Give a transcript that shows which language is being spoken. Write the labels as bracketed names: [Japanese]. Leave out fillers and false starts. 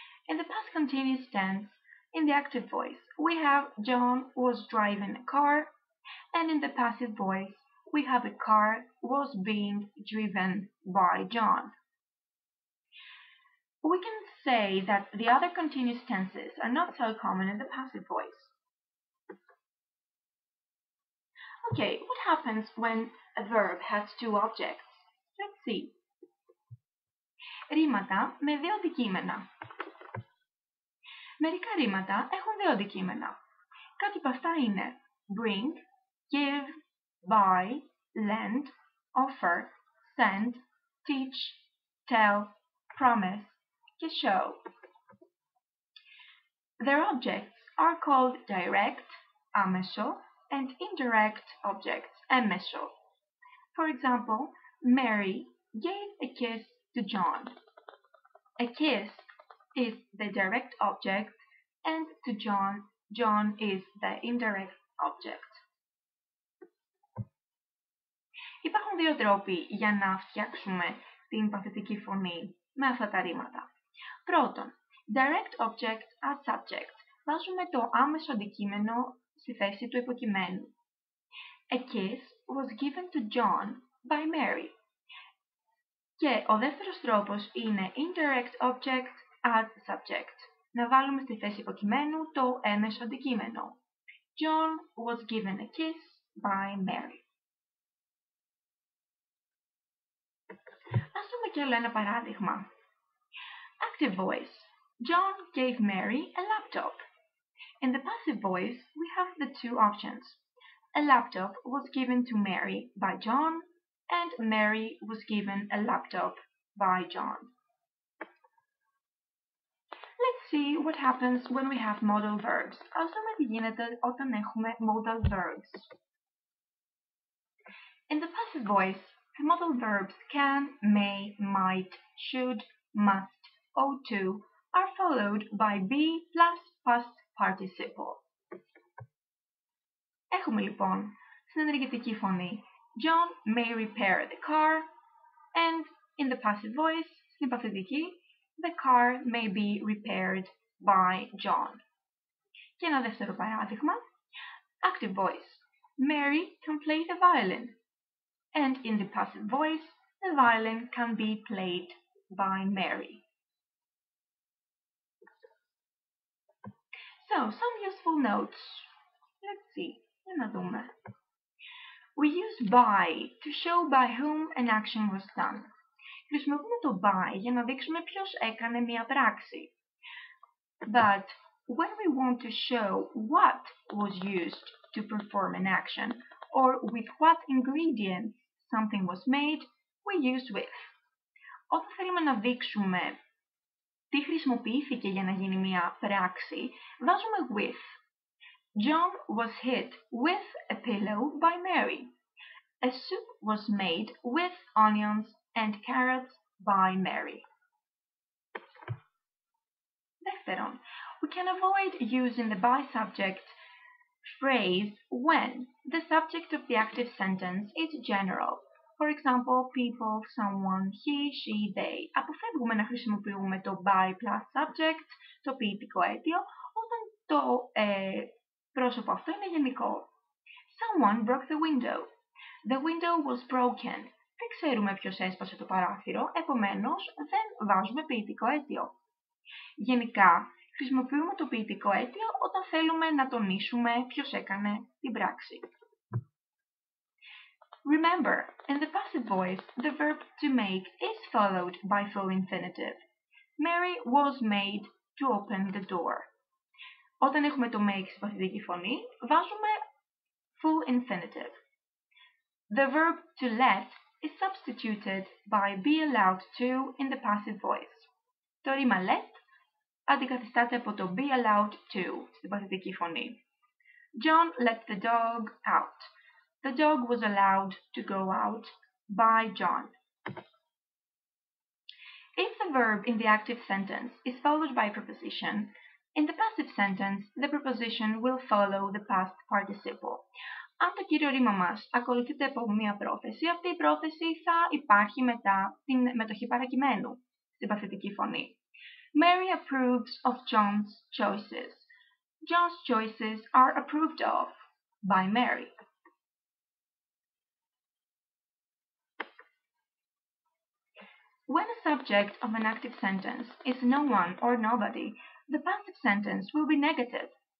[English] In the past continuous tense, in the active voice, we have John was driving a car, and in the passive voice, we have a car was being driven by John. We can say that the other continuous tenses are not so common in the passive voice. Okay, what happens when a verb has two objects? Let's see. [Greek] Ρήματα με δύο αντικείμενα. Μερικά ρήματα έχουν δύο αντικείμενα. Κάτι από αυτά είναι bring, give, buy, lend, offer, send, teach, tell, promise και show. [English] Their objects are called direct, άμεσο, and indirect objects, έμμεσο. For example, Mary gave a kiss to John. A kiss is the direct object, and to John, John is the indirect object. [Greek] Υπάρχουν δύο τρόποι για να φτιάξουμε την παθητική φωνή με αυτά τα ρήματα. [English] Πρώτον, direct object as subject. [Greek] Βάζουμε το άμεσο αντικείμενο στη θέση του υποκειμένου. [English] A kiss was given to John by Mary. [Greek] Και ο δεύτερος τρόπος είναι [English] indirect object as subject. [Greek] Να βάλουμε στη θέση υποκειμένου το έμεσο αντικείμενο. [English] John was given a kiss by Mary. [Greek] Ας δούμε κι άλλο ένα παράδειγμα. [English] Active voice. John gave Mary a laptop. In the passive voice, we have the two options. A laptop was given to Mary by John, and Mary was given a laptop by John. Let's see what happens when we have modal verbs. [Greek] Ας δούμε τι γίνεται όταν έχουμε modal verbs. [English] In the passive voice, the modal verbs can, may, might, should, must, ought to are followed by be plus past participle. [Greek] Έχουμε λοιπόν στην ενεργητική φωνή [English] John may repair the car, and in the passive voice, [Greek] στην παθητική, [English] the car may be repaired by John. [Greek] Και ένα δεύτερο παράδειγμα. [English] Active voice. Mary can play the violin, and in the passive voice, the violin can be played by Mary. So, some useful notes. Let's see. [Greek] Να δούμε. [English] We use by to show by whom an action was done. [Greek] Χρησιμοποιούμε το by για να δείξουμε ποιος έκανε μία πράξη. [English] But when we want to show what was used to perform an action, or with what ingredients something was made, we use with. [Greek] Όταν θέλουμε να δείξουμε τι χρησιμοποιήθηκε για να γίνει μία πράξη, βάζουμε with. [English] John was hit with a pillow by Mary. A soup was made with onions and carrots by Mary. Δεύτερον, we can avoid using the by subject phrase when the subject of the active sentence is general. For example, people, someone, he, she, they. [Greek] Αποφεύγουμε να χρησιμοποιούμε το by plus subject, το ποιητικό αίτιο, όταν το πρόσωπο αυτό είναι γενικό. [English] Someone broke the window. The window was broken. [Greek] Δεν ξέρουμε ποιος έσπασε το παράθυρο, επομένως δεν βάζουμε ποιητικό αίτιο. Γενικά, χρησιμοποιούμε το ποιητικό αίτιο όταν θέλουμε να τονίσουμε ποιος έκανε την πράξη. [English] Remember, in the passive voice, the verb to make is followed by full infinitive. Mary was made to open the door. [Greek] Όταν έχουμε το make στη παθητική φωνή, βάζουμε full infinitive. [English] The verb to let is substituted by be allowed to in the passive voice. [Greek] Το ρήμα let αντικαθιστάται από το be allowed to στην παθητική φωνή. [English] John let the dog out. The dog was allowed to go out by John. If the verb in the active sentence is followed by a preposition, in the passive sentence, the preposition will follow the past participle. [Greek] Αν το κύριο ρήμα μας ακολουθείται από μία πρόθεση, αυτή η πρόθεση θα υπάρχει μετά την μετοχή παρακειμένου στην παθητική φωνή. [English] Mary approves of John's choices. John's choices are approved of by Mary. When a subject of an active sentence is no one or nobody, the passive sentence will be negative.